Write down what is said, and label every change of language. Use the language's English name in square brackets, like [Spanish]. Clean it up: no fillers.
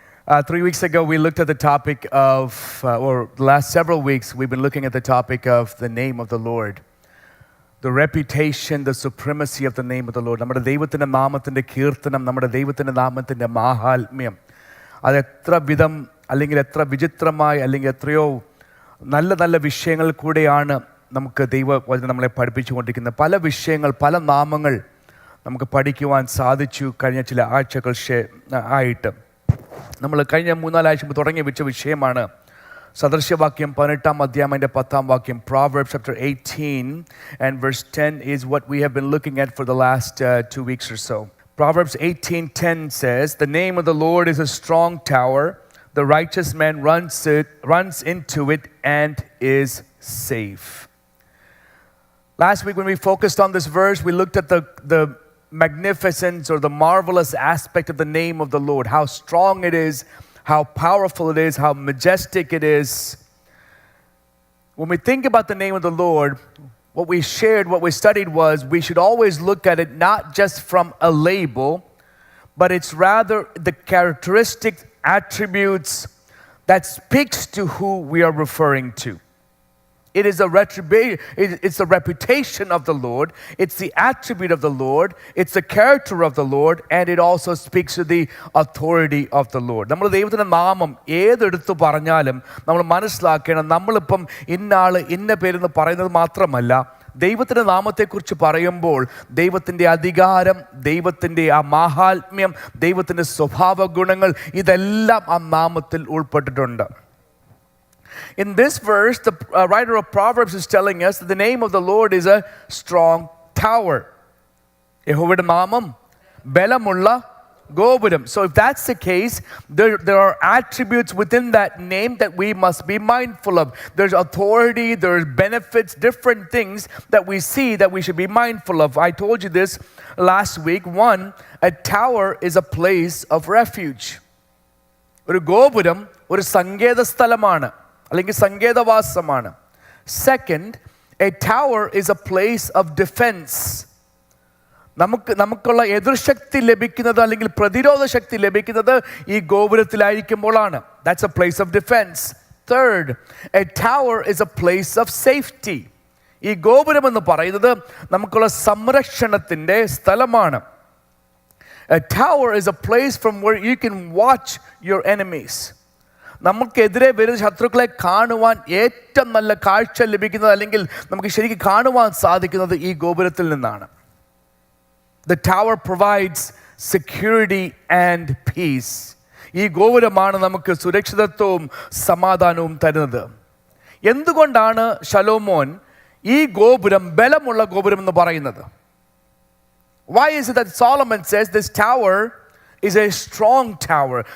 [English] 3 weeks ago, we looked at the topic of, or the last several weeks, we've been looking at the topic of the name of the Lord. The reputation, the supremacy of the name of the Lord. [Malayalam] നമ്മുടെ ദൈവത്തിൻ്റെ നാമത്തിൻ്റെ കീർത്തനം, നമ്മുടെ ദൈവത്തിൻ്റെ നാമത്തിൻ്റെ മാഹാത്മ്യം, അത് എത്ര വിധം അല്ലെങ്കിൽ എത്ര വിചിത്രമായി അല്ലെങ്കിൽ എത്രയോ നല്ല നല്ല വിഷയങ്ങൾ കൂടെയാണ് നമുക്ക് ദൈവവചനം നമ്മളെ പഠിപ്പിച്ചുകൊണ്ടിരിക്കുന്നത്. പല വിഷയങ്ങൾ, പല നാമങ്ങൾ നമുക്ക് പഠിക്കുവാൻ സാധിച്ചു കഴിഞ്ഞ ചില ആഴ്ചകൾ ആയിട്ട്. നമ്മൾ കഴിഞ്ഞ 3-4 ആഴ്ച മുമ്പ് തുടങ്ങി വെച്ച വിഷയമാണ് സദൃശ്യവാക്യം 18-ാം അധ്യായം 10-ാം വാക്യം. [English] Proverbs chapter 18 and verse 10 is what we have been looking at for the last 2 weeks or so. Proverbs 18:10 says, "The name of the Lord is a strong tower. The righteous man runs into it and is safe." Last week when we focused on this verse, we looked at the magnificence or the marvelous aspect of the name of the Lord, how strong it is, how powerful it is, how majestic it is. When we think about the name of the Lord, what we studied was we should always look at it not just from a label, but it's rather the characteristic attributes that speaks to who we are referring to. It is it's the reputation of the Lord, it's the attribute of the Lord, it's the character of the Lord, and it also speaks to the authority of the Lord. [Malayalam] നമ്മൾ ദൈവത്തിൻ്റെ നാമം ഏതെടുത്ത് പറഞ്ഞാലും നമ്മൾ മനസ്സിലാക്കണം, നമ്മളിപ്പം ഇന്ന ഇന്ന പേരെന്ന് പറയുന്നത് മാത്രമല്ല, ദൈവത്തിൻ്റെ നാമത്തെക്കുറിച്ച് പറയുമ്പോൾ ദൈവത്തിൻ്റെ അധികാരം, ദൈവത്തിൻ്റെ ആ മാഹാത്മ്യം, ദൈവത്തിൻ്റെ സ്വഭാവ ഗുണങ്ങൾ ഇതെല്ലാം ആ നാമത്തിൽ ഉൾപ്പെട്ടിട്ടുണ്ട്. [English] In this verse, the writer of Proverbs is telling us that the name of the Lord is a strong tower. [Malayalam] യഹോവയുടെ നാമം ബലമുള്ള ഗോപുരം. [English] So if that's the case, there are attributes within that name that we must be mindful of. There's authority, there's benefits, different things that we see that we should be mindful of. I told you this last week. One, a tower is a place of refuge. [Malayalam] ഒരു ഗോപുരം ഒരു സങ്കേത സ്ഥലമാണ്, അല്ലെങ്കിൽ സങ്കേതവാസമാണ്. [English] Second, a tower is a place of defense. [Malayalam] നമുക്കുള്ള എതിർശക്തി ലഭിക്കുന്നത് അല്ലെങ്കിൽ പ്രതിരോധ ശക്തി ലഭിക്കുന്നത് ഈ ഗോപുരത്തിലായിരിക്കുമ്പോഴാണ്. [English] That's a place of defense. Third, a tower is a place of safety. [Malayalam] ഈ ഗോപുരം എന്ന് പറയുന്നത് നമുക്കുള്ള സംരക്ഷണത്തിൻ്റെ സ്ഥലമാണ്. [English] A tower is a place from where you can watch your enemies. [Malayalam] നമുക്കെതിരെ വരുന്ന ശത്രുക്കളെ കാണുവാൻ ഏറ്റവും നല്ല കാഴ്ച ലഭിക്കുന്നത് അല്ലെങ്കിൽ നമുക്ക് ശരിക്കും കാണുവാൻ സാധിക്കുന്നത് ഈ ഗോപുരത്തിൽ നിന്നാണ്. [English] The tower provides security and peace. [Malayalam] ഈ ഗോപുരമാണ് നമുക്ക് സുരക്ഷിതത്വവും സമാധാനവും തരുന്നത്. എന്തുകൊണ്ടാണ് ശലോമോൻ ഈ ഗോപുരം ബലമുള്ള ഗോപുരം എന്ന് പറയുന്നത്? [English] Why is it that Solomon says this tower is a strong tower?